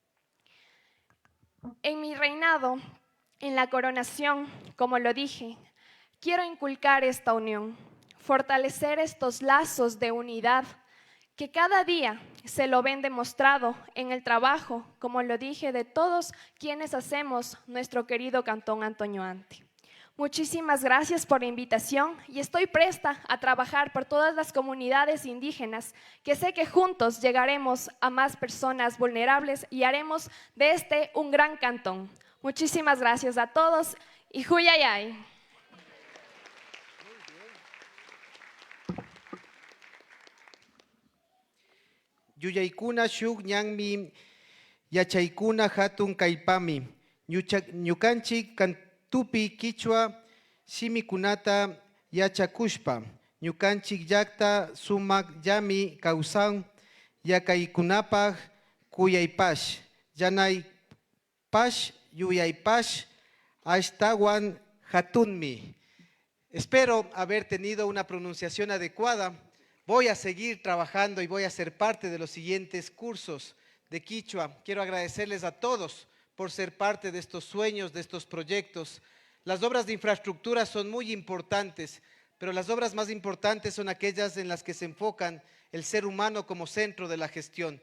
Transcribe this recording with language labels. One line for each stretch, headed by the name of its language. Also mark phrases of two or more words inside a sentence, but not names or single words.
Spanish: En mi reinado, en la coronación, como lo dije, quiero inculcar esta unión, fortalecer estos lazos de unidad que cada día se lo ven demostrado en el trabajo, como lo dije, de todos quienes hacemos nuestro querido Cantón Antonio Ante. Muchísimas gracias por la invitación y estoy presta a trabajar por todas las comunidades indígenas, que sé que juntos llegaremos a más personas vulnerables y haremos de este un gran cantón. Muchísimas gracias a todos y Huyayay.
Quechua: Yuyaykuna shuk ñanmi yachaykuna hatun kaypami. Ñukanchik kantupi Quichua shimikunata yachakushpa. Ñukanchik llakta sumak llami kawsan yakaykunapaj kuyaypash. Yanaypash yuyaypash ashtawan hatunmi.
Spanish: Espero haber tenido una pronunciación adecuada. Voy a seguir trabajando y voy a ser parte de los siguientes cursos de Quichua. Quiero agradecerles a todos por ser parte de estos sueños, de estos proyectos. Las obras de infraestructura son muy importantes, pero las obras más importantes son aquellas en las que se enfocan el ser humano como centro de la gestión.